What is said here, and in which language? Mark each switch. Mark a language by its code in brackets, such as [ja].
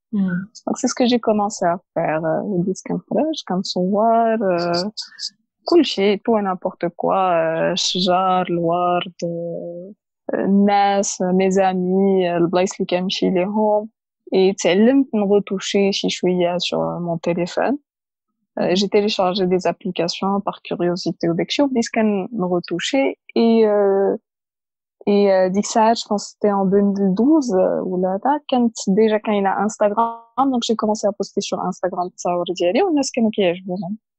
[fr] Donc c'est ce que j'ai commencé à faire. [ar] Comme صور كل شيء [fr] tout et n'importe quoi, [ar] شجار الورد الناس [fr] mes amis [ar] البلايص اللي كنمشي ليهم et تعلمت نغوتوشي شي شويه [fr] sur mon téléphone. J'ai téléchargé des applications par curiosité ou [ar] داكشي وبديت كنغوتوشي [fr] et [ar] ديك الساعات [fr] je pense c'était en 2012 ولا هذا كانت déjà كاينه Instagram donc j'ai commencé à poster sur Instagram [ar] التصاور ديالي والناس كانوا كيعجبوهم.